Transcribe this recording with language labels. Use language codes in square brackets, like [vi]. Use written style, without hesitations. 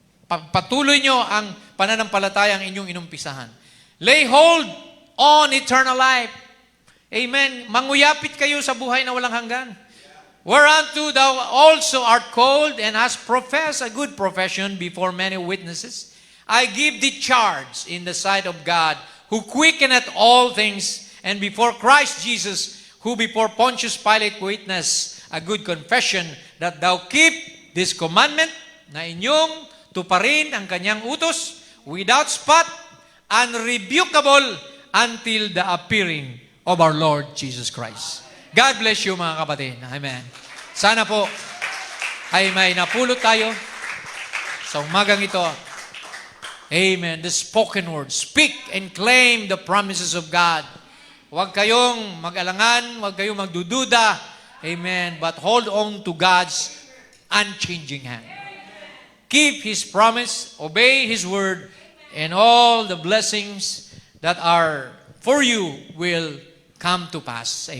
[tl] Pagpatuloy nyo ang pananampalatayang inyong inumpisahan. [en] Lay hold on eternal life. Amen. [tl] Manguyapit kayo sa buhay na walang hanggan. [en] Whereunto thou also art called and hast professed a good profession before many witnesses. I give thee charge in the sight of God, who quickeneth all things, and before Christ Jesus, who before Pontius Pilate witnessed a good confession, that thou keep this commandment, [tl] na inyong tuparin ang kanyang utos, [en] without spot, unrebukable, until the appearing of our Lord Jesus Christ. God bless you, [tl] mga kapatid. [en] Amen. [tl] Sana po ay may napulot tayo sa umagang ito. [en] Amen. The spoken word. Speak and claim the promises of God. [tl] Huwag kayong mag-alangan, huwag kayong magdududa. Amen. [en] But hold on to God's unchanging hand. Keep His promise, obey His word, and all the blessings that are for you will come to pass.